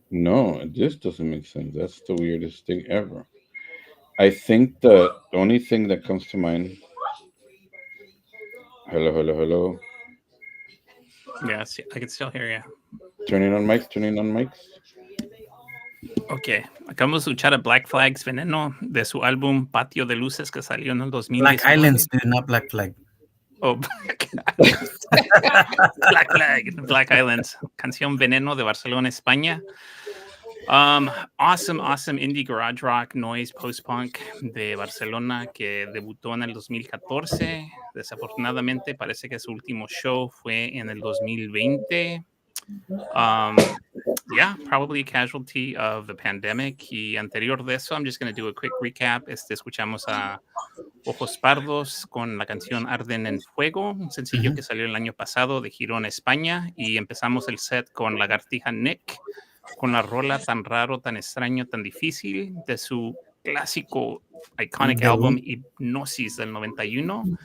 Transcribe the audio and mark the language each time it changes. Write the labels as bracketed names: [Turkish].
[English] No, this doesn't make sense. That's the weirdest thing ever. I think the only thing that comes to mind. Hello, hello, hello. Yeah, I can still hear you. Turning on mics, turning on mics. [Spanish] Ok, acabamos de escuchar a Black Flag's Veneno de su álbum Patio de Luces que salió en el [English] Black [Spanish] 2019. [English] Islands, dude, not Black Flag. Oh, Black Flag, Black Islands. [Spanish] Canción Veneno de Barcelona, España. [English] Awesome indie garage rock, noise, post-punk [Spanish] de Barcelona que debutó en el 2014. Desafortunadamente parece que su último show fue en el 2020. [English] Yeah, probably a casualty of the pandemic. [Spanish] Y anterior de eso, [English] I'm just going to do a quick recap. [Spanish] Escuchamos a Ojos Pardos con la canción Arden en Fuego, un sencillo que salió el año pasado de Girón, España. Y empezamos el set con Lagartija Nick, con la rola Tan Raro, Tan Extraño, Tan Difícil, de su clásico iconic álbum Hipnosis del 91.